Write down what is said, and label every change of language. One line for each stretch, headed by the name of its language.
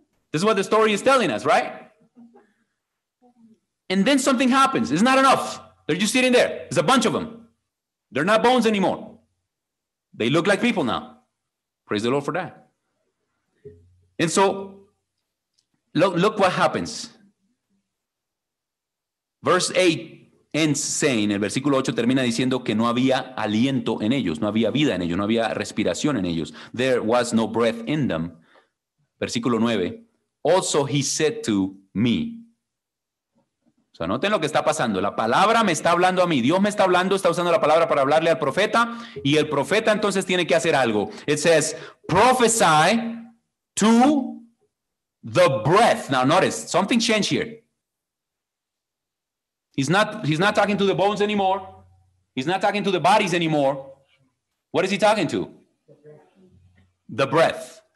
English: This is what the story is telling us, right? And then something happens. It's not enough. They're just sitting there. There's a bunch of them. They're not bones anymore. They look like people now. Praise the Lord for that. And so, look what happens. Verse 8 ends saying,
Spanish: el versículo 8 termina diciendo que no había aliento en ellos, no había vida en ellos, no había respiración en ellos.
English: There was no breath in them.
Spanish: Versículo 9.
English: Also he said to me.
Spanish: So, noten lo que está pasando. La palabra me está hablando a mí. Dios me está hablando, está usando la palabra para hablarle al profeta. Y el profeta entonces tiene que hacer algo.
English: It says, prophesy to the breath. Now notice, something changed here. He's not talking to the bones anymore. He's not talking to the bodies anymore. What is he talking to? The breath.